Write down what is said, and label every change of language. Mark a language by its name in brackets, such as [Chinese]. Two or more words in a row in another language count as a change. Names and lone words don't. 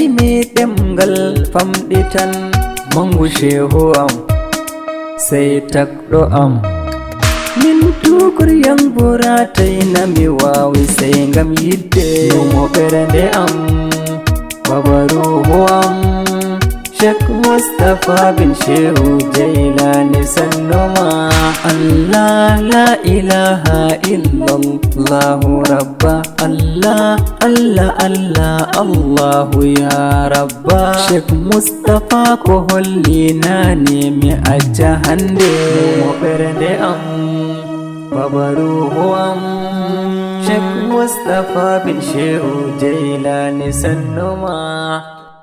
[Fula] mi ɗemgal famɗitan mangu shehu am sey takɗo am min tukur yang buratai na mi wawi sey ngam yidde numo ɓernde am babaruhu am sheikh Mustafa bin shehu jeilani sannoma Allah [Arabic] لا إله إلا الله ربا الله الله الله الله يا ربا [Fula] sheikh Mustafa ko holli nane mi acca hande mo ɓernde am babaruhu am sheikh Mustafa bin shehu jeilani sannoma